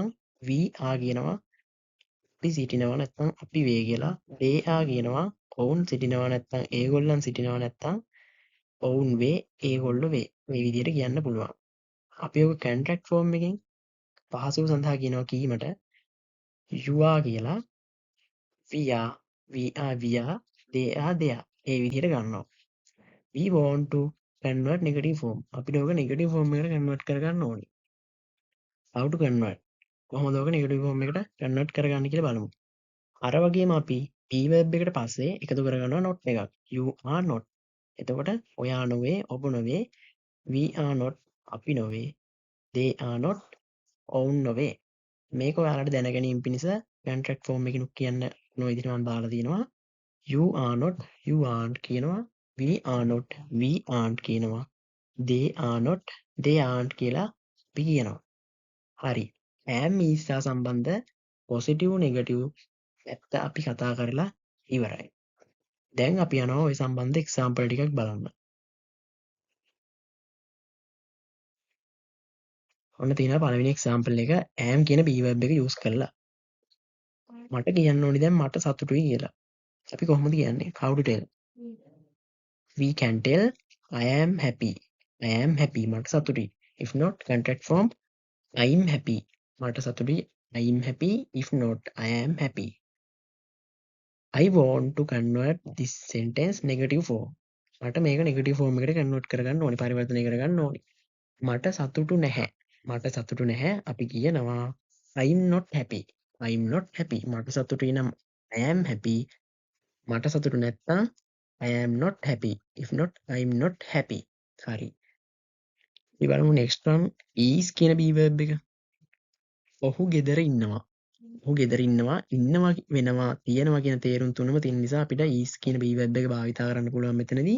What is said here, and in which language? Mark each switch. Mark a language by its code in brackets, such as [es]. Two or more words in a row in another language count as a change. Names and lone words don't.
[en] we are [si] කියනවා අපි සිටිනවා නැත්නම් අපි වේ කියලා. [en] they are [si] කියනවා ඔවුන් සිටිනවා නැත්නම් ඒගොල්ලන් සිටිනවා නැත්නම් ඔවුන් වේ ඒගොල්ලෝ වේ. මේ විදිහට කියන්න පුළුවන්. අපි ඔක [en] contract form [si] එකෙන් පහසුව සඳහා කියනවා කීමට [en] you are [si] කියලා [en] we are, they are, [si] ඒ විදිහට ගන්නවා. [en] we want to convert negative form. [si] අපිට ඕක [en] negative form [si] එකට convert කරගන්න ඕනේ. [en] how to convert? [si] කොහොමද ඕක [en] negative form [si] එකට convert කරගන්නේ කියලා බලමු. අර වගේම අපි [en] be verb [si] එකට පස්සේ එකතු කරගන්නවා not එකක්. [en] you are not. [si] එතකොට ඔයා නොවේ ඔබ නොවේ. [en] we are not [si] අපි නොවේ. [en] they are not [si] ඔවුන් නොවේ. මේක ඔයාලට දැනගැනීම පිණිස [en] contract form [si] එකකිනුත් කියන්න මොන විදිහට මම දාලා තියෙනවා. [en] you are not, you aren't කියනවා. we are not, we aren't කියනවා. they are not, they aren't [si] කියලා අපි කියනවා. හරි. am is සහ සම්බන්ධ [en] positive negative [si] ඇත්ත අපි කතා කරලා ඉවරයි. දැන් අපි යනවා ওই සම්බන්ධ example ටිකක් බලන්න. ඔන්න තියෙනවා පළවෙනි example එක am කියන [en] be verb [si] එක use කරලා. මට කියන්න ඕනි දැන් මට සතුටුයි කියලා. අපි කොහොමද කියන්නේ? [en] How to tell? We can tell I am happy. I am happy. [si] මට සතුටුයි. [en] If not, contract form I am happy. [si] මට සතුටුයි. [en] I am happy. If not, I am happy. I want to convert this sentence negative form. [si] මට මේක [en] negative form [si] එකට convert කරගන්න ඕනි. පරිවර්තනය කරගන්න ඕනි. මට සතුටු නැහැ. මට සතුටු නැහැ. අපි කියනවා [en] I am not happy. I am not happy. [si] මට සතුටුයි නම් [en] I am happy. [si] මට සතුටු නැත්නම් [en] I am not happy. If not, I am not happy. [si] හරි. අපි බලමු [en] next one is [si] කියන [en] be verb [si] එක. ඔහු ගෙදර ඉන්නවා. ඔහු ගෙදර ඉන්නවා. ඉන්නවා වෙනවා තියෙනවා කියන තේරුම් තුනම තියෙන නිසා අපිට is කියන [en] be verb [si] එක භාවිත කරන්න පුළුවන් මෙතනදී.